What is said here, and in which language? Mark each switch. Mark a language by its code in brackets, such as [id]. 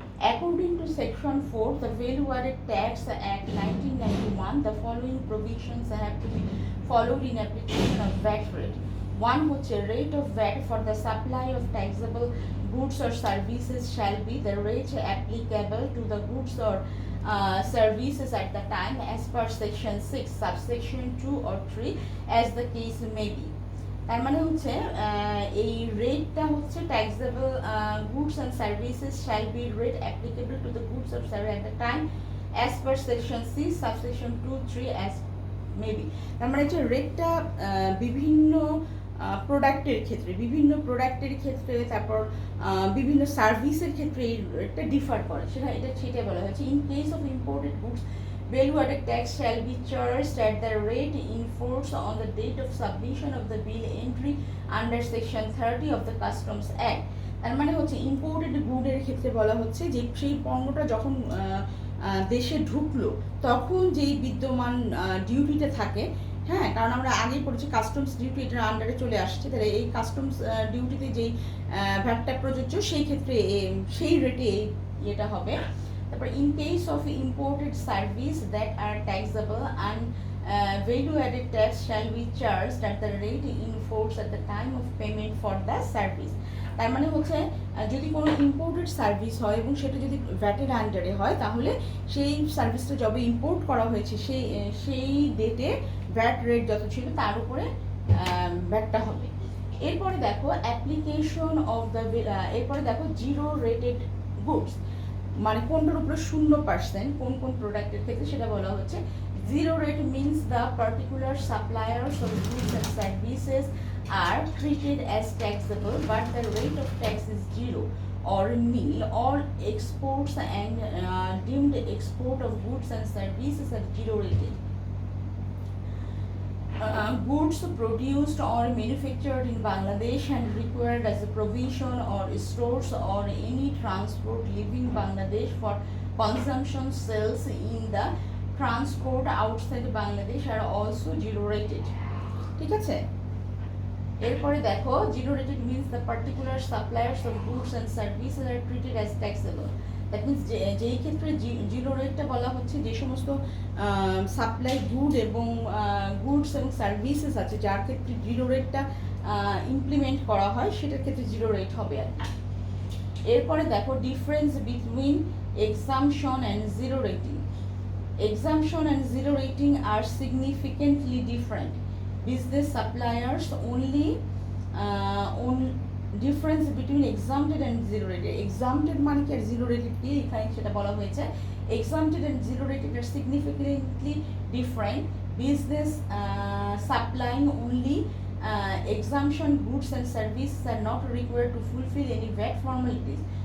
[en] According to Section 4, the Value Added Tax Act 1991, the following provisions have to be followed in application of VAT rate. 1 [bn] হচ্ছে [en] rate of VAT for the supply of taxable goods or services shall be the rate applicable to the goods or services at the time as per Section 6, subsection 2 or 3 as the case may be। [bn] তার মানে হচ্ছে এই রেটটা হচ্ছে [en] Taxable goods and services shall be rate applicable to the goods of service at the time as per section 6 subsection 2, 3 as maybe. [bn] তার মানে হচ্ছে রেটটা বিভিন্ন প্রোডাক্টের ক্ষেত্রে তারপর বিভিন্ন সার্ভিসের ক্ষেত্রে এই রেটটা ডিফার করে, সেটাই বলা হয়েছে। In case of imported goods, [en] value added tax shall be charged at the rate in force on the date of submission of the bill entry under section 30 of the Customs Act। [bn] তার মানে হচ্ছে imported গুডের ক্ষেত্রে বলা হচ্ছে যে সেই পণ্যটা যখন দেশে ঢুকলো তখন যেই বিদ্যমান ডিউটিটা থাকে হ্যাঁ, কারণ আমরা আগেই পড়েছি কাস্টমস ডিউটি এটার আন্ডারে চলে আসছে, তাহলে এই কাস্টমস ডিউটিতে যেই ভ্যাটটা প্রযোজ্য সেই ক্ষেত্রে সেই রেটে এটা হবে। তারপর [en] In case of imported service that are taxable and value added tax shall be charged at the rate in force at the time of payment for the service। [bn] তার মানে হচ্ছে যদি কোনো ইম্পোর্টেড সার্ভিস হয় এবং সেটা যদি ভ্যাটের আন্ডারে হয়, তাহলে সেই সার্ভিসটা যবে ইম্পোর্ট করা হয়েছে সেই ডেটে ভ্যাট রেট যত ছিল তার উপরে ভ্যাটটা হবে। এরপরে দেখো অ্যাপ্লিকেশন অফ দ্য, এরপরে দেখো জিরো রেটেড গুডস, মানে কোনটার উপরে 0%, কোন কোন প্রোডাক্টের ক্ষেত্রে সেটা বলা হচ্ছে। [en] Zero rate means the particular suppliers of goods and services are treated as taxable but the rate of tax is zero or nil. All exports and deemed export of goods and services are zero rated. Goods produced or manufactured in Bangladesh and required as a provision or stores or any transport leaving Bangladesh for consumption sales in the transport outside Bangladesh are also zero rated। [bn] ঠিক আছে, এরপরে দেখো [en] Zero rated means the particular suppliers of goods and services are treated as taxable. [bn] That means যেই ক্ষেত্রে zero রেটটা বলা হচ্ছে যে সমস্ত সাপ্লাই গুডস এবং সার্ভিসেস আছে যার ক্ষেত্রে জিরো রেটটা ইমপ্লিমেন্ট করা হয় সেটার ক্ষেত্রে জিরো রেট হবে আর কি। এরপরে দেখো [en] Difference between exemption and zero rating. Exemption and zero rating are significantly different. Business suppliers only on difference between exempted and zero rated। [bn] exempted মানে কি আর zero rated কি এখানে সেটা বলা হয়েছে। [en] exempted and zero rated are significantly different। business supplying only exemption goods and services are not required to fulfill any VAT formalities।